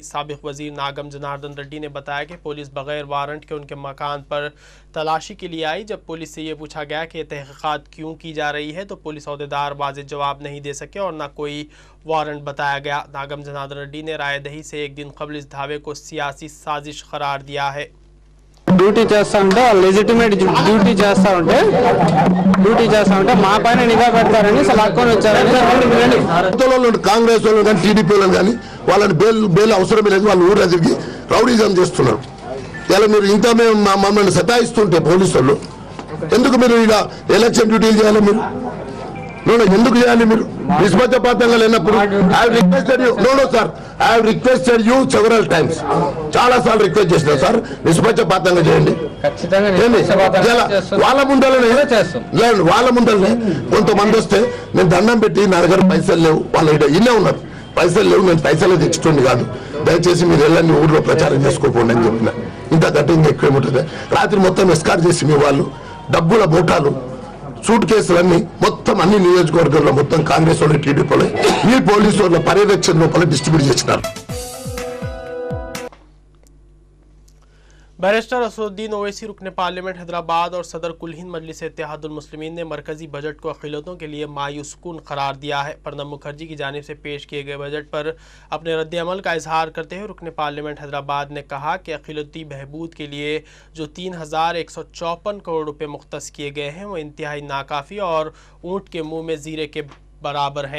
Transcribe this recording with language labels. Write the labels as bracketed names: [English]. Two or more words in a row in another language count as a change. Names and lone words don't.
[Urdu] سابق وزیر ناگم جناردھن ریڈی نے بتایا کہ پولیس بغیر وارنٹ کے ان کے مکان پر تلاشی کے لیے آئی. جب پولیس سے یہ پوچھا گیا کہ تحقیقات کیوں کی جا رہی ہے تو پولیس عہدیدار واضح جواب نہیں دے سکے اور نہ کوئی وارنٹ بتایا گیا. ناگم جناردھن ریڈی نے رائے دہی سے ایک دن قبل اس دھاوے کو سیاسی سازش قرار دیا ہے. [Telugu] డ్యూటీ చేస్తా ఉంటే [English] legitimate duty [Telugu] చేస్తా ఉంటే మా పైన నిఘా పెడతారని అసలు లాక్కొని వచ్చారని కాంగ్రెస్ వాళ్ళు కానీ టీడీపీ వాళ్ళు కానీ వాళ్ళని బెయిల్ అవసరమే లేదు, వాళ్ళు ఊళ్ళో తిరిగి రౌడీజం చేస్తున్నారు. ఇలా మీరు ఇంత మేము మమ్మల్ని సతాయిస్తుంటే పోలీసు వాళ్ళు ఎందుకు మీరు ఇలా [English] election duties [Telugu] చేయాలి? మీరు ఎందుకు చేయాలి? మీరు నిష్పక్షపాతంగా లేనప్పుడు [English] I have requested you several times, [Telugu] చాలా సార్లు రిక్వెస్ట్ చేసిన సార్ నిష్పక్షపాతంగా చేయండి. వాళ్ళ ముందరనే కొంతమంది వస్తే నేను దండం పెట్టి నా దగ్గర పైసలు లేవు, వాళ్ళ ఇల్లే ఉన్నారు, పైసలు లేవు, నేను పైసలు తెచ్చుకోండి కాదు, దయచేసి మీరు వెళ్ళండి ఊర్లో ప్రచారం చేసుకోకండి అని చెప్పిన. ఇంత కఠినంగా ఎక్కువేముంటుంది? రాత్రి మొత్తం ఎస్కార్ట్ చేసి మీ వాళ్ళు డబ్బుల మూటాలు సూట్ కేసులన్నీ మొత్తం అన్ని నియోజకవర్గాల్లో మొత్తం కాంగ్రెస్ వాళ్ళు టీడీపీ ఈ పోలీసు వాళ్ళ పర్యవేక్షణ లోపల డిస్ట్రిబ్యూట్ చేసినారు. [Urdu] بیرسٹر اسد الدین اویسی رکن پارلیمنٹ حیدرآباد اور صدر کل ہند مجلس اتحاد المسلمین نے مرکزی بجٹ کو اقلیتوں کے لیے مایوس کن قرار دیا ہے. پرنب مکھرجی کی جانب سے پیش کیے گئے بجٹ پر اپنے ردعمل کا اظہار کرتے ہوئے رکن پارلیمنٹ حیدرآباد نے کہا کہ اقلیتی بہبود کے لیے جو 3154 کروڑ روپے مختص کیے گئے ہیں وہ انتہائی ناکافی اور اونٹ کے منہ میں زیرے کے برابر ہیں.